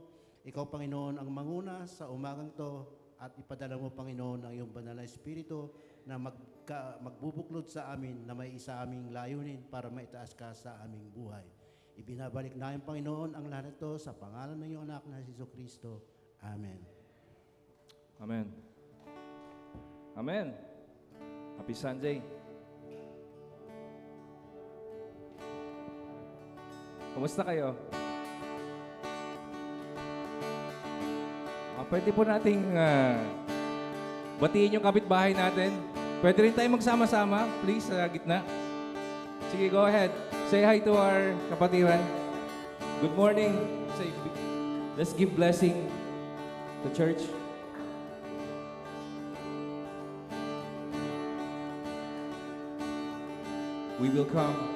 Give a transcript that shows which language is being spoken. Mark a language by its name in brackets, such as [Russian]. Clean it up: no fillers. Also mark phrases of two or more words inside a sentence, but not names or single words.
[Filipino] Ikaw, Panginoon, ang manguna sa umagang to at ipadala mo, Panginoon, ang iyong banal na Espiritu na magbubuklod sa amin na may isa aming layunin para maitaas ka sa aming buhay. Ibinabalik namin, Panginoon, ang lahat ito sa pangalan ng iyong anak na si Jesucristo. Amen. [Korean] 아멘. 아멘. [English] Happy Sunday. [Filipino] Kumusta kayo? Pwede po nating batiin yung kapitbahay natin. Pwede rin tayo magsama-sama, please, sa gitna. Sige, [English] go ahead. Say hi to our kapatiran. Good morning. Say, let's give blessing to church. We will come.